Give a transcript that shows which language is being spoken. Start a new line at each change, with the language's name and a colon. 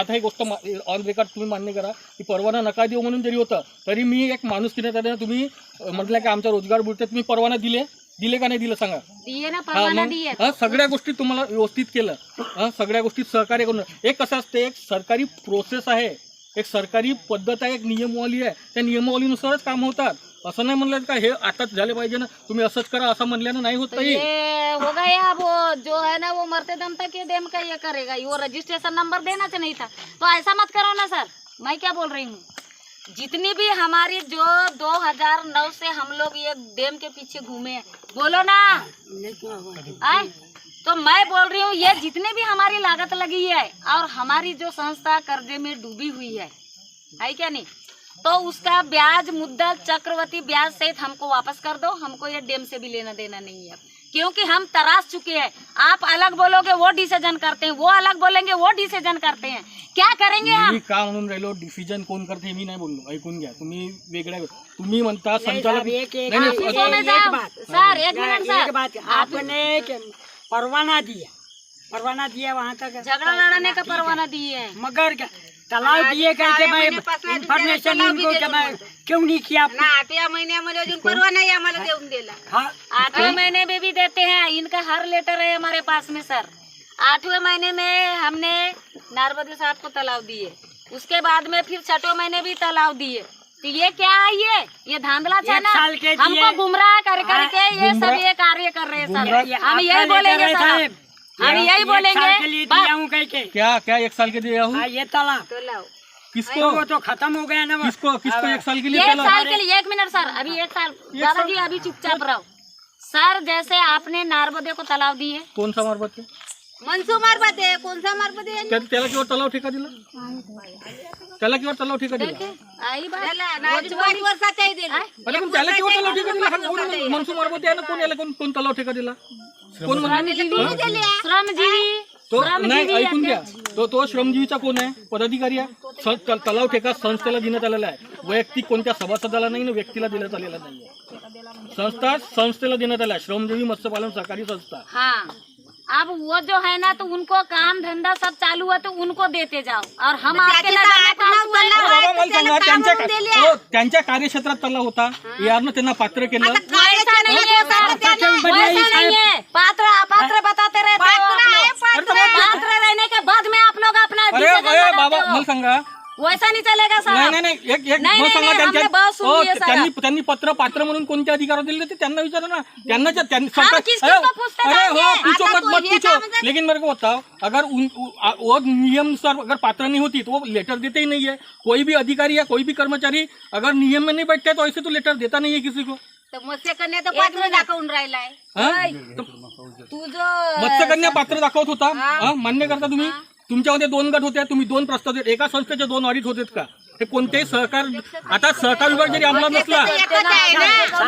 Marathi: आता ही गोष्ट on record तुम्ही मान्य करा की परवाना नका देऊ म्हणून जरी होतं तरी मी एक माणूस किती तुम्ही म्हटलं की आमचा रोजगार बुडते, तुम्ही परवाना दिले का नाही दिलं सांगा?
Hindi: दिए ना, परवाना दिए।
Marathi: सगळ्या गोष्टी तुम्हाला व्यवस्थित केलं, सगळ्या गोष्टी सहकार्य करून। एक कसं असते, एक सरकारी प्रोसेस आहे, एक सरकारी पद्धत आहे, एक नियमावली आहे, त्या नियमावलीनुसारच काम होतात। असं नाही म्हणलं का हे आताच झाले पाहिजे ना, तुम्ही असंच करा असं म्हणल्यानं नाही होत।
Hindi: ये हो गया, वो जो है ना वो मरते दम तक ये डैम का ये करेगा, वो रजिस्ट्रेशन नंबर देना चाहिए नहीं था, तो ऐसा मत करो ना सर। मैं क्या बोल रही हूँ, जितनी भी हमारी जो 2009 से हम लोग ये डैम के पीछे घूमे हैं, बोलो ना आए, तो मैं बोल रही हूँ ये जितने भी हमारी लागत लगी है और हमारी जो संस्था कर्जे में डूबी हुई है क्या नहीं, तो उसका ब्याज मुद्दत चक्रवृद्धि ब्याज सहित हमको वापस कर दो। हमको ये डैम से भी लेना देना नहीं है, क्योंकि हम तराश चुके हैं। आप अलग बोलोगे वो डिसीजन करते हैं, वो अलग बोलेंगे वो डिसीजन करते हैं, क्या करेंगे हम?
Marathi: मी का म्हणून राहिलो डिसिजन कोण करते मी नाही बोललो, ऐकून घ्या। तुम्ही वेगळ्या तुम्ही म्हणता संचालक
Hindi: सर एक मिनट सर, आपने परवाना दिया वहाँ तक झगड़ा लड़ने का परवाना दिए, मगर तालाब दिए करके मैं इन्फॉर्मेशन इनको क्यों नहीं किया?
Marathi: 8व्या महिन्यामध्ये अजून परवाना ही आम्हाला देऊन दिला।
Hindi: 8वें महीने में भी देते हैं, इनका हर लेटर है हमारे पास में सर। 8वें महीने में हमने नारबदी साहब को तालाब दिए, उसके बाद में फिर 6वें महीने भी तालाब दिए। तो ये क्या है, ये धांधला था ना, हमको गुमराह कर करके ये सब ये कार्य कर रहे हैं सर। हम यही बोलेंगे सर, हम यही बोलेंगे। क्या 1 साल के दिया हूँ? ये तालाब किसको? वो तो खत्म हो गया ना। किसको 1 साल के लिए? 1 साल के लिए, 1 मिनट सर, अभी 1 साल दादाजी अभी चुपचाप रहो सर। जैसे आपने नारबदे को तालाब दिए, कौन सा मारबत? मनसू मारबत है, कौन सा मारबत है?
Marathi: त्याला किंवा तलाव ठेका दिला? त्याला किंवा तलाव ठेका दिला? आई बात वर्षाच्या दिला। अरे पण त्याला किंवा तलाव ठेका दिला? हा कोण मनसू मारबत आहे ना? कोण याला कोण तलाव ठेका दिला? कोण श्रमजीवी तो नाही, ऐकून घ्या, तो श्रमजीवीचा कोण आहे? पदाधिकारी आहे। तलाव ठेका संस्थेला देण्यात आलेला आहे, वैयक्तिक कोणत्या सभासदाला नाही ना व्यक्तीला देण्यात आलेला नाहीये। संस्थेला देण्यात आला, श्रमजीवी मत्स्यपालन सहकारी संस्था।
Hindi: हाँ, अब वो जो है ना तो उनको काम धंधा सब चालू है तो उनको देते जाओ, और हम आपके
Marathi: त्यांच्या कार्यक्षेत्रात तलाव होता, यारनं त्यांना पात्र केलं।
Hindi: वैसा नहीं है सर, वैसा नहीं है। पात्र बताते रहते हो आप लोग, पात्र रहने के बाद में आप लोग अपना
Marathi: बाबा मला सांगा,
Hindi: वैसा नहीं चलेगा सर।
Marathi: नाही एक मला सांगा, त्यांनी पत्र पात्र म्हणून कोणत्या अधिकारात दिले ते त्यांना विचारा ना।
Hindi: त्यांना पूछो, लेकिन मेरे को बताओ, अगर वो नियम सर अगर पात्र नहीं होती तो वो लेटर देते ही नहीं है। कोई भी अधिकारी या कोई भी कर्मचारी अगर नियम में नहीं बैठते तो ऐसे तो लेटर देता नहीं है किसी को।
Marathi: तो मत्स्यकन्या तो पात्र दाखवून राहिलाय, तू जो मत्स्यकन्या पात्र दाखवत होता, मान्य करता तुम्ही? तुमच्यामध्ये 2 गट होते, तुम्ही 2 प्रस्ताव देत, एका संस्थेचे 2 ऑडिट होते का? हे कोणतेही सहकार, आता सहकार विभाग जरी अंमलात नसला,